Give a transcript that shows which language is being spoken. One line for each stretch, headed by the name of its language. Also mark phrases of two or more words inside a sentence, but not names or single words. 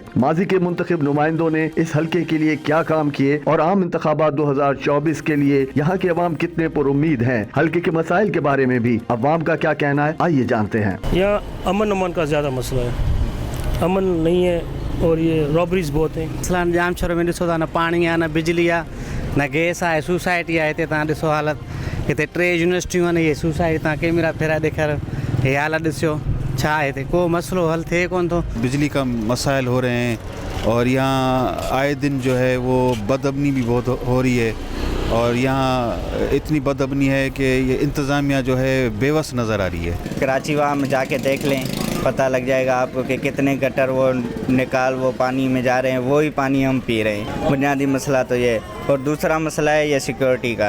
Urdu: ماضی کے منتخب نمائندوں نے اس حلقے کے لیے کیا کام کیے اور عام انتخابات 2024 کے لیے یہاں کے عوام کتنے پر امید ہیں, حلقے کے مسائل کے بارے میں بھی عوام کا کیا کہنا ہے, آئیے جانتے ہیں. یہاں امن کا زیادہ مسئلہ ہے, امن نہیں ہے اور یہ رابریز بہت ہیں. مثلاً جام شہر میں
Sindhi: ॾिसो था न पाणी आहे न बिजली आहे न गैस आहे, सोसाइटी आहे हिते तव्हां ॾिसो हालत. हिते 3 यूनिवर्सिटियूं आहिनि, इहे सोसाइटी तव्हां कैमरा फेराए ॾेखारियो, हे हालत ॾिसियो छा आहे हिते, को मसइलो हल थिए कोन थो.
Urdu: बिजली का मसाइल हो रहे हैं और यहाँ आए दिन जो है वो बदअमनी भी बहुत हो रही है اور یہاں اتنی بدامنی ہے کہ یہ انتظامیہ جو ہے بیوس نظر آ رہی ہے. کراچی وہاں میں جا کے دیکھ لیں, پتہ لگ جائے گا آپ کو کہ کتنے گٹر وہ نکال وہ پانی میں جا رہے ہیں, وہی پانی ہم پی رہے ہیں. بنیادی مسئلہ تو یہ, اور دوسرا مسئلہ ہے یہ سیکورٹی کا.